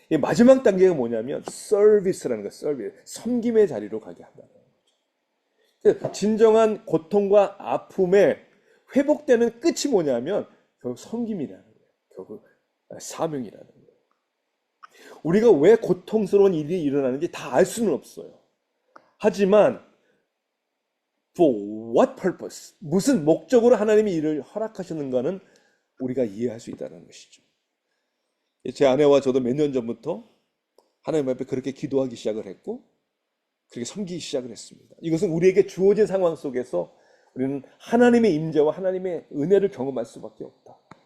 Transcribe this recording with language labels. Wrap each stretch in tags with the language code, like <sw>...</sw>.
<ko>마지막 단계가 뭐냐면 서비스라는 거, 서비스. 섬김의 자리로 가게 한다는 거죠. 진정한 고통과 아픔에 회복되는 끝이 뭐냐면 결국 섬김이라는 거예요. 결국 사명이라는 거예요. 우리가 왜 고통스러운 일이 일어나는지 다 알 수는 없어요. 하지만</ko> <en>for what purpose?</en> <ko>무슨 목적으로 하나님이 이를 허락하셨는가는 우리가 이해할 수 있다는 것이죠. 제 아내와 저도 몇 년 전부터 하나님 앞에 그렇게 기도하기 시작을 했고 그렇게 섬기기 시작을 했습니다. 이것은 우리에게 주어진 상황 속에서 우리는 하나님의 임재와 하나님의 은혜를 경험할 수밖에 없다.</ko>